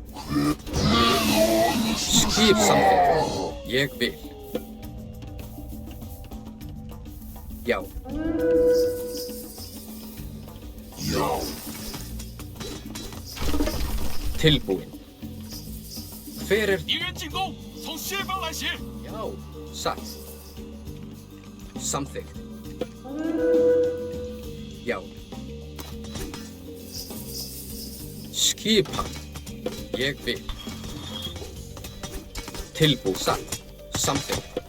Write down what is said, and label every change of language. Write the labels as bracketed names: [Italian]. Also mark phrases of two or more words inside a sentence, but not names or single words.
[Icelandic] Skip samþykkt. Ég vil. Já. Tilbúin. Hver [Chinese] 敌人进攻，从西方来袭。 [Icelandic] Já, satt. Samþykkt. Já. Skipan. Ég vil. Tilbúið, satt. Samþykkt.